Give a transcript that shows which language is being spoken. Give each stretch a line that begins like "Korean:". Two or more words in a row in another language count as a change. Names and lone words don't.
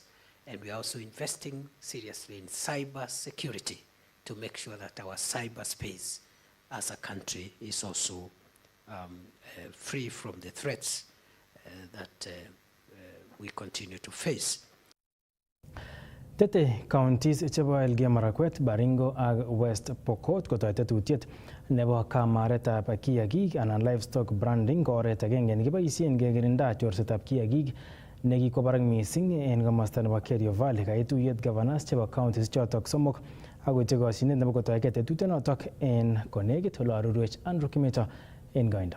English: And we are also investing seriously in cyber security to make sure that our cyberspace as a country is also free from the threats that we continue to face.
Kalenjin: Tete counties chebo Elgeyo Marakwet, Baringo ak West Pokot kotoe tetutiet nebo kamaretab kiagik anan
English: livestock branding
Kalenjin: ko oret agenge nekiboisien kekirinda chorsetab kiagik nekikwo barak missing en komosta nebo Kerio Valley. Kaituyet governors chebo counties chotok somok akoityi koshinet nebo kotoege tetutyonotok en konekit ole arorwech Andrew Kimeto en koindo.